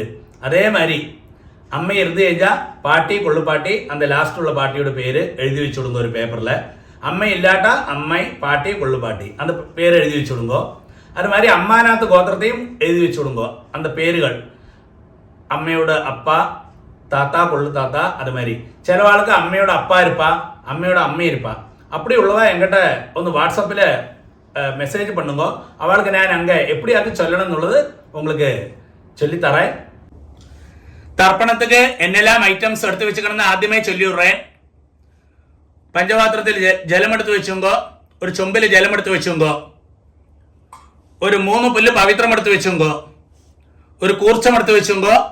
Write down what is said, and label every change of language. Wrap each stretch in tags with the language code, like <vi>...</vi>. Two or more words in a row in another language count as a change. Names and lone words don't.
<ml>അതേമാതിരി അമ്മ എഴുതി കഴിഞ്ഞാൽ പാട്ടി കൊള്ളുപാട്ടി அந்த ലാസ്റ്റുള്ള പാട്ടിയുടെ പേര് എഴുതി വെച്ചു കൊടുക്കുക ഒരു പേപ്പറിൽ. അമ്മ ഇല്ലാട്ട അമ്മ പാട്ടി കൊള്ളുപാട്ടി அந்த പേര് എഴുതി വെച്ചു കൊടുക്കുക. അതുമാതിരി അമ്മാനാത്ത് ഗോത്രത്തെയും എഴുതി വെച്ചു കൊടുക്കുക அந்த പേരുകൾ. അമ്മയോട് അപ്പ,</ml> <ta>தாத்தா கொள்ளு தாத்தா, அது மாதிரி சில ஆளுக்கு அம்மையோட அப்பா இருப்பா, அம்மையோட அம்மை இருப்பா. அப்படி உள்ளதா என்கிட்ட</ta> <ml>ഒന്ന് വാട്സപ്പിൽ മെസ്സേജ്</ml> <ta>பண்ணுங்க. அவளுக்கு ഞാൻ அங்கே எப்படி அது சொல்லணும் എന്നുള്ളത് உங்களுக்கு ചൊല്ലിത്തറേൻ.</ta> <ml>തർപ്പണത്തിന് എന്നെല്ലാം ഐറ്റംസ് എടുത്ത് വെച്ചിക്കണമെന്ന് ആദ്യമേ ചൊല്ലിവിടുറേ. പഞ്ചപാത്രത്തിൽ ജലമെടുത്ത് വെച്ചുങ്കോ, ഒരു ചൊമ്പിൽ ജലമെടുത്ത് വെച്ചുങ്കോ, ഒരു 3 പുല്ല് പവിത്രം എടുത്ത് വെച്ചുങ്കോ, ഒരു കൂർച്ചം എടുത്ത് വെച്ചുങ്കോ,</ml>